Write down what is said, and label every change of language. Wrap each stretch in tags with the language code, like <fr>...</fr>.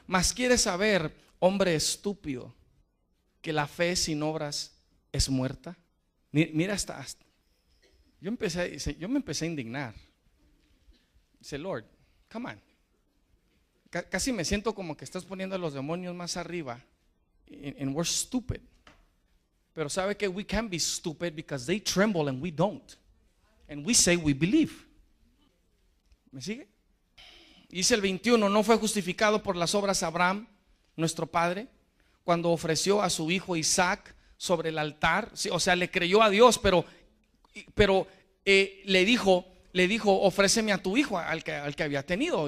<es>Mas ¿quieres saber, hombre estúpido, que la fe sin obras es muerta? Mira hasta yo me empecé a indignar. Dice,</es> <en>Lord, come on.</en> <es>Casi me siento como que estás poniendo a los demonios más arriba.</es> <en>And we're stupid.</en> <es>Pero sabe que</es> <en>we can be stupid because they tremble and we don't. And we say we believe.</en> <es>¿Me sigue? Dice el 21, ¿no fue justificado por las obras Abraham, nuestro padre, cuando ofreció a su hijo Isaac sobre el altar? Sí, o sea, le creyó a Dios, pero le dijo, ofréceme a tu hijo, al que había tenido.</es>